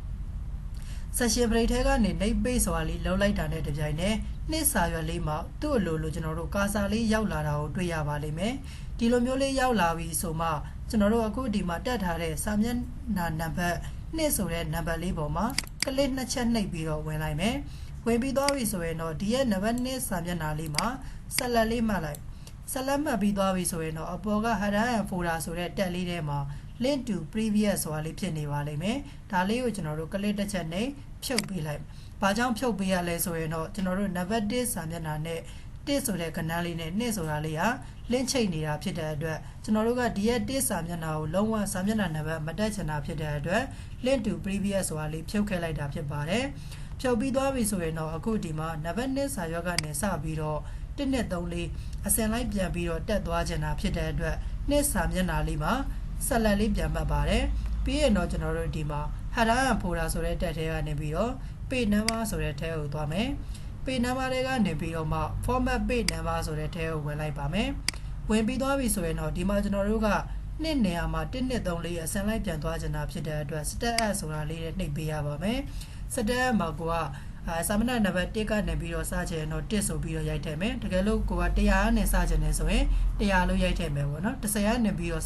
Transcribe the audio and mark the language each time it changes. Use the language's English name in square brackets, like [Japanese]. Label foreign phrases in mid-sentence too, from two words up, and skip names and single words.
[English] section break [Burmese] ထဲကနေနှိပ်ပေးဆိုတာလေးလုံးလိုက်တာနဲ့တပြိုင်တည်းနှစ်စာရွက်လေးမှာသူ့အလိုလိုကျွန်တော်တို့ကာစာလေးရောက်လာတာကိုတွေ့ရပါလိမ့်မယ်ဒီလိုမျိုးလေးရောက်လာပြီဆိုမှကျွန်တော်တို့အခုဒီမှာတက် ထားတဲ့စာမျက်နှာနံပါတ်2ဆိုတဲ့နံပါတ်လေးပေါ်မှာကလစ်2ချက်နှိပ်ပြီးတော့ဝင်လိုက်မယ်ဝင်ပြီးသွားပြီဆိုရင်တော့ဒီရဲ့နံပါတ်2စာမျက်နှာ လေးမှာဆက်လက်လေးမှတ်လိုက်ဆက်လက်မှတ်ပြီးသွားပြီဆိုရင်တော့အပေါ်က [English] header and folder [Burmese] ဆိုတဲ့တက်လေးထဲမှာ [English] link to previous [Burmese] ဆိုတာလေးဖြစ်နေပါလိမ့်မယ်ဒါလေးကိုကျွန်တော်တို့ကလစ်တစ်ချက်နဲ့ဖြုတ်ပေးလိုက်ဘာကြောင့်ဖြုတ်ပေးရလဲဆိုရင်တော့ကျွန်တော်တို့နံပါတ်1စာမျက်နှာနဲ့1ဆိုတဲ့ကဏ္ဍလေးနဲ့2ဆိုတာလေးဟာ link ချိတ်နေတာဖြစ်တဲ့အတွက်ကျွန်တော်တို့ကဒီရဲ့1စာမျက်နှာကိုလုံးဝစာမျက်နှာနံပါတ်မတက်ချင်တာဖြစ်တဲ့အတွက် [English] link to previous [Burmese] ဆိုတာလေးဖြုတ်ခဲ့လိုက်တာဖြစ်ပါတယ်ဖြုတ်ပြီးသွားပြီဆိုရင်တော့အခုဒီ မှာနံပါတ်2စာရွက်ကနေစပြီးတော့1 2 3 4အစင်လိုက်ပြန်ပြီးတော့တက်သွားချင်တာဖြစ်တဲ့အတွက်2စာမျက်နှာလေးမှာဆက်လက်လေးပြန်မှတ်ပါတယ်ပြီး ရင်တော့ကျွန်တော်တို့ဒီမှာ [English] header and folder [Burmese] ဆိုတဲ့တက်ထဲကနေပြီးတော့ [English] page number [Burmese] ဆိုတဲ့ထဲကိုသွားမယ် [English] page number [Burmese] တွေကနေပြီးတော့မှ [English] format page number [Burmese] ဆိုတဲ့ထဲကိုဝင်လိုက်ပါမယ်ဝင်ပြီးသွားပြီဆိုရင်တော့ဒီမှာကျွန်တော်တို့ကနှစ်နေရာမှာ1 2 3 4အစင်လိုက်ပြန်သွားချင်တာဖြစ်တဲ့အတွက် [English] step add [Burmese] ဆိုတာလေးနဲ့နှိပ်ပေးရပါမယ် [English] step add [Burmese] မှာကိုကစာမျက်နှာနံပါတ်1ကနေပြီးတော့စချင်တော့1ဆိုပြီးတော့ရိုက်ထည့်မယ်တကယ်လို့ကိုက100နဲ့စချင်နေဆိုရင်100လို့ရိုက်ထည့်မယ်ပေါ့နော်10ကနေပြီးတော့စ